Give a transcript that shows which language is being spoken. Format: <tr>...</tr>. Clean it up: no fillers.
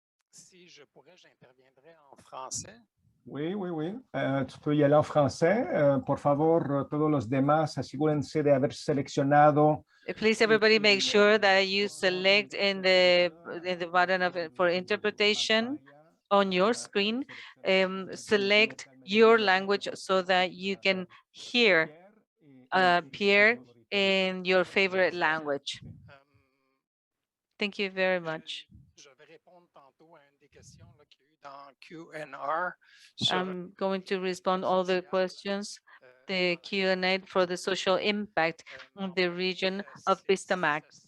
<fr>Si je pourrais, j'interviendrai en français. Oui, oui, oui. Tu peux y aller en français.</fr> <es>Por favor, todos los demás, asegúrense de haber seleccionado.</es> <en>Please, everybody, make sure that you select in the button for interpretation on your screen, select your language so that you can hear Pierre in your favorite language. Thank you very much.</en> <fr>Je vais répondre tantôt à une des questions qu'il y a eu dans Q&R.</fr> <en>I'm going to respond all the questions, the Q&A for the social impact of the region of Pistamac.</en>